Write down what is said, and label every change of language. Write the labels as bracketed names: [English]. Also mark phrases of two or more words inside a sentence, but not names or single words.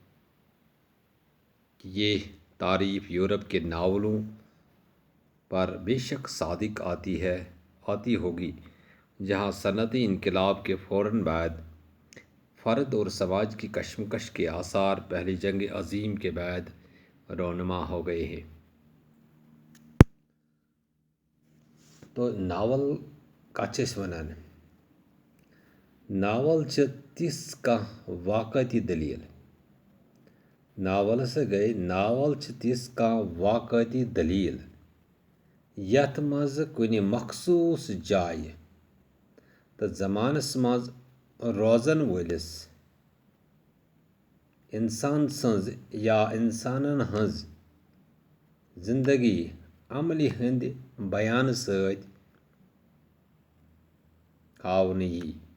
[Urdu] کہ یہ تعریف یورپ کے ناولوں پر بے شک صادق آتی ہوگی، جہاں صنعتی انقلاب کے فوراً بعد فرد اور سماج کی کشمکش کے آثار پہلی جنگ عظیم کے بعد رونما ہو گئے ہیں۔ [Kashmiri] تو ناول کچھ ونان ناول تس کانٛہہ واقعتی دلیل ناول سے گئی ناول تس کانٛہہ واقعتی دلیل یتھ مز کُنہِ مخصوص جایہِ تہٕ زمانس مز روزن وٲلِس انسان سٕنٛز یا انسانن ہٕنٛز زندگی عملہِ ہٕنٛدِ بیانہٕ سۭتۍ ہاونہٕ یی۔